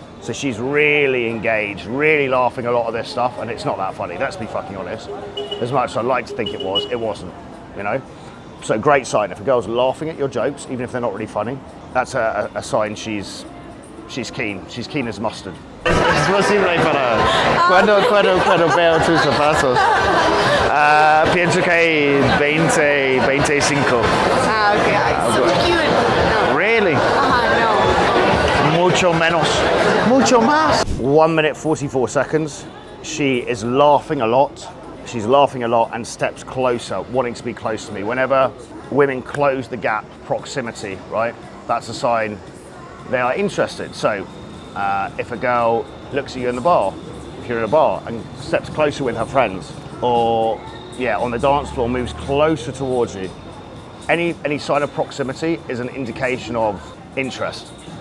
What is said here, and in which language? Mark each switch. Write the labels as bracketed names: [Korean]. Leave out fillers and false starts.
[English] So she's really engaged, really laughing a lot of this stuff and it's not that funny, let's be fucking honest. As much as I'd like to think it wasn't, you know? So great sign, if a girl's laughing at your jokes, even if they're not really funny, that's a sign she's keen as mustard. [Spanish] Es posible para cuando veo tus zapatos. Pienso que hay 25. [English] Okay. So cute. No. Really? No. [Spanish] Mucho menos. Mucho más. [English] 1 minute 44 seconds. she is laughing a lot. She's laughing a lot and steps closer, wanting to be close to me. Whenever women close the gap, proximity, right? That's a sign they are interested. So if a girl looks at you in the bar, if you're in a bar and steps closer with her friends, or on the dance floor moves closer towards you, any sign of proximity is an indication of interest.